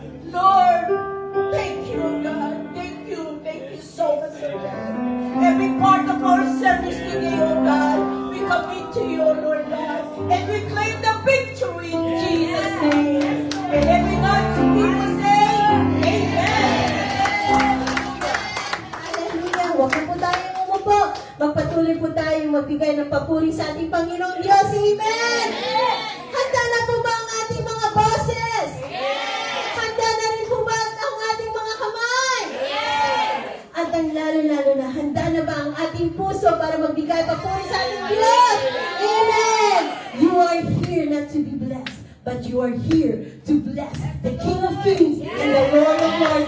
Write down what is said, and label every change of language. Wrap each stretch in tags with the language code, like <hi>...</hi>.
<en>Lord, thank you, God. Thank you so much, oh God. Every part of our service today, oh God, we commit to you, oh Lord God, and we claim the victory in Jesus' name. And every God's people say, Amen. Hallelujah.</en> <tl>Huwag na po tayong umupo. Magpatuloy po tayong magbigay ng papuri sa ating Panginoong Diyos. Amen! Handa na po ba ang ating mga boses? Handa na rin po ba ang ating mga kamay? At ang lalo-lalo na, handa na ba ang ating puso para magbigay papuri sa ating Diyos? Amen!</tl> <en>You are here not to be blessed, but you are here to bless the King of Kings and the Lord of Lords.</en>